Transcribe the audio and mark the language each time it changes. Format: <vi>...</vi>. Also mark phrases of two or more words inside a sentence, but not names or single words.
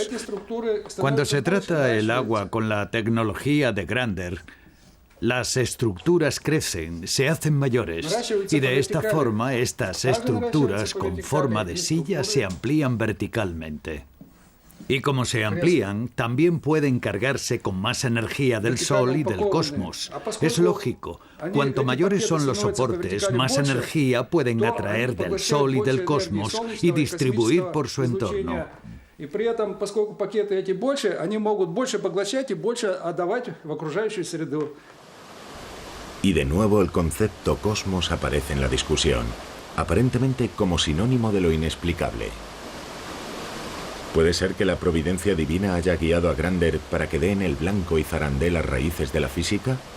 <es>Cuando se trata el agua con la tecnología de Grander, Las estructuras crecen, se hacen mayores y de esta forma estas estructuras con forma de silla se amplían verticalmente. Y como se amplían, también pueden cargarse con más energía del Sol y del cosmos. Es lógico, cuanto mayores son los soportes, más energía pueden atraer del Sol y del cosmos y distribuir por su entorno.</es> <ru>И при этом, поскольку пакеты эти больше, они могут больше поглощать и больше отдавать в окружающую среду.</ru> <es>Y de nuevo el concepto cosmos aparece en la discusión, aparentemente como sinónimo de lo inexplicable. ¿Puede ser que la providencia divina haya guiado a Grander para que dé en el blanco y zarandee las raíces de la física?</es>